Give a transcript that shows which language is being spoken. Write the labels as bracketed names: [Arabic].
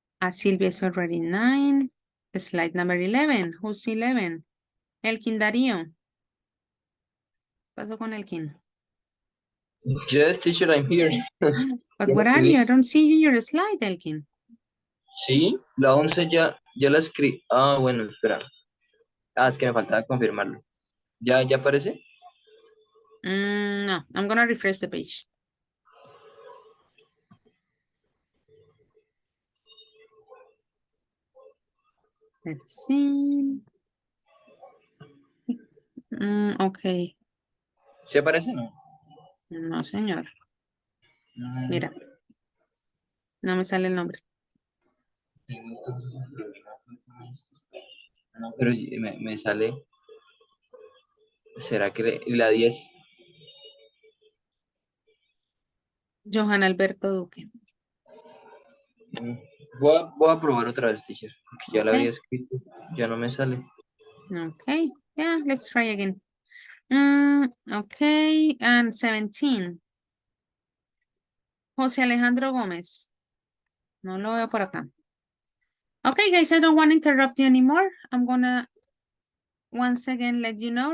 [English] Silvia is already 9. Slide number 11. Who's 11? Elkin Darío. [Spanish] ¿Qué pasó con Elkin? [English] Yes, teacher, I'm here. But where are you? I don't see you in your slide, Elkin. [Spanish] Sí, la 11 ya la escribí. Ah, bueno, espera. Es que me faltaba confirmarlo. ¿Ya aparece? [English] No, I'm gonna refresh the page. Let's see. Okay. [Spanish] ¿Sí aparece o no? No, señor. Mira. No me sale el nombre. Tengo entonces un problema con estos. No, pero me sale. ¿Será que la 10? Johan Alberto Duque. Voy a probar otra vez, teacher, porque ya la había escrito, ya no me sale. [English] Okay, yeah, let's try again. Okay, and 17. [Spanish] José Alejandro Gómez. No lo veo por acá. [English] Okay, guys, I don't want to interrupt you anymore. I'm gonna once again let you know.